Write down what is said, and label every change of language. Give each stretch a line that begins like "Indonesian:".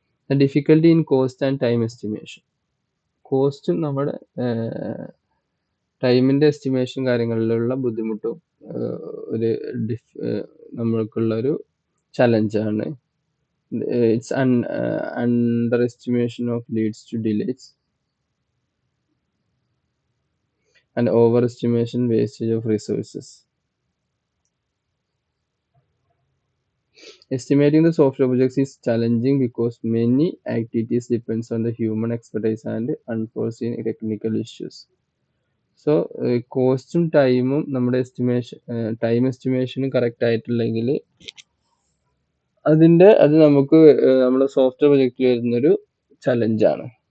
English: difficulty in cost and time estimation,
Malayalam: കോസ്റ്റും നമ്മുടെ ടൈമിൻ്റെ എസ്റ്റിമേഷൻ കാര്യങ്ങളിലുള്ള ബുദ്ധിമുട്ടും ഒരു നമ്മൾക്കുള്ളൊരു ചലഞ്ചാണ്.
English: It's under estimation of leads to delays and over estimation wastage of resources. Estimating the software projects is challenging because many activities depends on the human expertise and unforeseen technical issues.
Malayalam: So കോസ്റ്റും ടൈമും നമ്മുടെ time എസ്റ്റിമേഷനും correct ആയിട്ടില്ലെങ്കിൽ അത് നമുക്ക് നമ്മുടെ software പ്രൊജക്റ്റിൽ വരുന്നൊരു ചലഞ്ചാണ്.